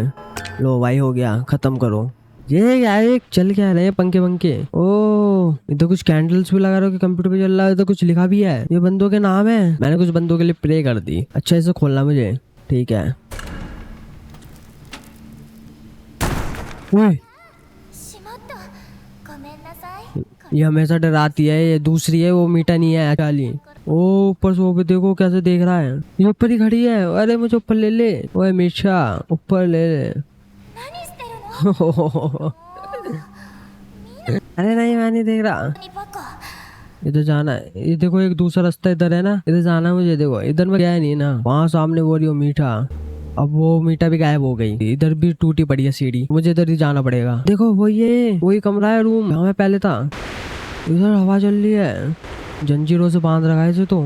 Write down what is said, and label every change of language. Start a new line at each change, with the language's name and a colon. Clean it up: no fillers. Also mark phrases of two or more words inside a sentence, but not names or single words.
Hindi: लो भाई हो गया, खत्म करो। ये क्या है? चल क्या रहे पंखे ओ इधर कुछ कैंडल्स भी लगा रहे, कंप्यूटर पे चल रहा है। इधर कुछ लिखा भी है, ये बंदों के नाम है। मैंने कुछ बंदों के लिए प्रे कर दी। अच्छा इसे खोलना मुझे, ठीक है। ओए
Japanese: しまった。ごめんなさい。
Hindi: ये हमेशा डराती है, ये दूसरी है, वो मीठा नहीं है चाली। ओ ऊपर से वो भी देखो कैसे देख रहा है, ये ऊपर ही खड़ी है। अरे मुझे ऊपर ले ले, ओए मीठा ऊपर ले ले।
Japanese: 何してるの？
Hindi: अरे नहीं मैं नहीं देख रहा,
Japanese: 何バカ。
Hindi: इधर जाना है। ये देखो एक दूसरा रास्ता इधर है ना, इधर जाना है मुझे। देखो इधर में गया नहीं ना, वहाँ सामने वो रही हो मीठा। अब वो मीठा भी गायब हो गई, इधर भी टूटी पड़ी है सीढ़ी, मुझे इधर ही जाना पड़ेगा। देखो वो ये वही कमरा है, रूम जहाँ मैं पहले था। इधर हवा चल रही है, जंजीरों से बांध रखा है इसे तो।